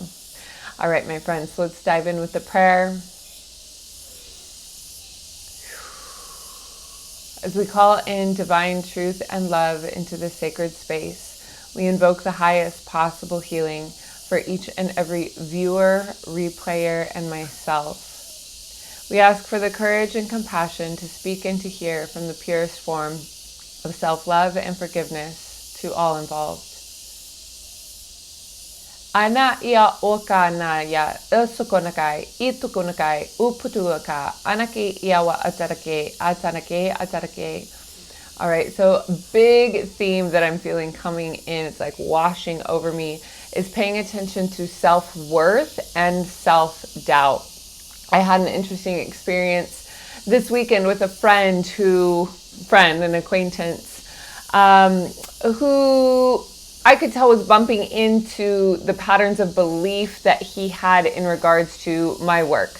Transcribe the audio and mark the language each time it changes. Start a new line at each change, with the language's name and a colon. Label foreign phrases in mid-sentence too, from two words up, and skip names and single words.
English: All right, my friends, so let's dive in with the prayer. As we call in divine truth and love into this sacred space, we invoke the highest possible healing for each and every viewer, replayer, and myself. We ask for the courage and compassion to speak and to hear from the purest form of self-love and forgiveness to all involved. Ana ia oka na ya usukonakai, itukonakai, uputuaka, anaki iawa atarake. All right, so big theme that I'm feeling coming in, it's like washing over me, is paying attention to self-worth and self-doubt. I had an interesting experience this weekend with an acquaintance, who I could tell was bumping into the patterns of belief that he had in regards to my work.